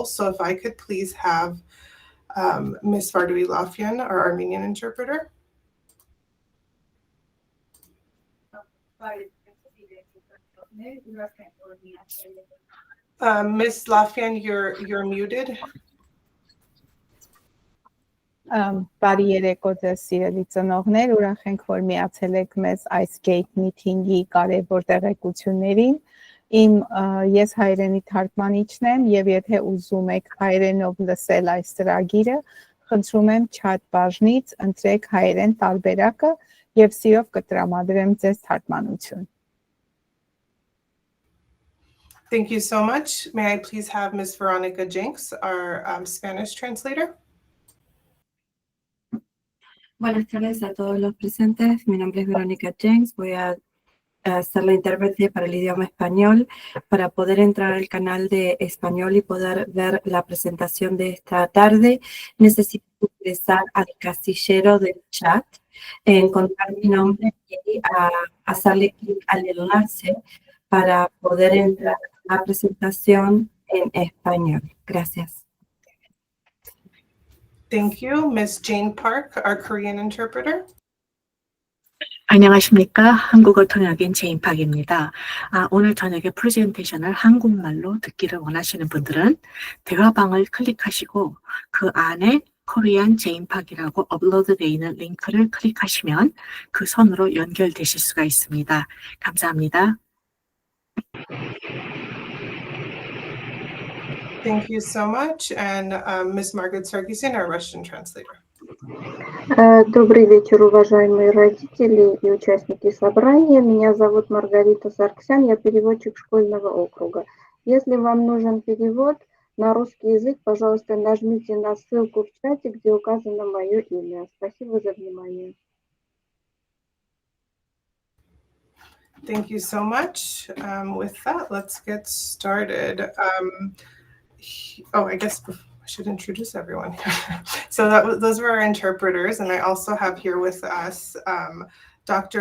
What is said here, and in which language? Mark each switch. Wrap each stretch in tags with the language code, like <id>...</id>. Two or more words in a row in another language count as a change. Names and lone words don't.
<en>So if I could please have Ms. Vardoui Lafyan, our Armenian interpreter. Ms. Lafyan, you're muted.</en> <hy>Բարի երեկո ձեզ սիրելի ծնողներ, ուրախ ենք, որ միացել եք մեզ այս Gate Meeting-ի կարևոր տեղեկություններին։ Ես հայրենի թարգմանիչն եմ եւ եթե ուզում եք հայրենով լսել այս ծրագիրը, խնդրում եմ chat բաժնից ընտրեք հայերեն տարբերակը եւ սիրով կտրամադրեմ ձեզ թարգմանություն։</hy> <en>Thank you so much. May I please have Ms. Veronica Jenks, our Spanish translator?</en> <es>Buenas tardes a todos los presentes. Mi nombre es Verónica Jenks. Voy a ser la intérprete para el idioma español. Para poder entrar al canal de español y poder ver la presentación de esta tarde, necesito ingresar al casillero del chat, encontrar mi nombre y hacerle clic al enlace para poder entrar a la presentación en español. Gracias.</es> <en>Thank you. Ms. Jane Park, our Korean interpreter.</en> <ko>안녕하십니까. 한국어 통역인 제인팍입니다. 오늘 저녁에 프레젠테이션을 한국말로 듣기를 원하시는 분들은 대화방을 클릭하시고 그 안에 코리안 제인팍이라고 업로드되어 있는 링크를 클릭하시면 그 선으로 연결되실 수가 있습니다. 감사합니다.</ko> <en>Thank you so much. And Ms. Margaret Sargsyan, our Russian translator.</en> <ru>Добрый вечер, уважаемые родители и участники собрания. Меня зовут Маргарита Сарксян, я переводчик школьного округа. Если вам нужен перевод на русский язык, пожалуйста, нажмите на ссылку в чате, где указано мое имя. Спасибо за внимание.</ru> <en>Thank you so much. With that, let's get started. I guess I should introduce everyone here. So those were our interpreters, and I also have here with us Dr.</en>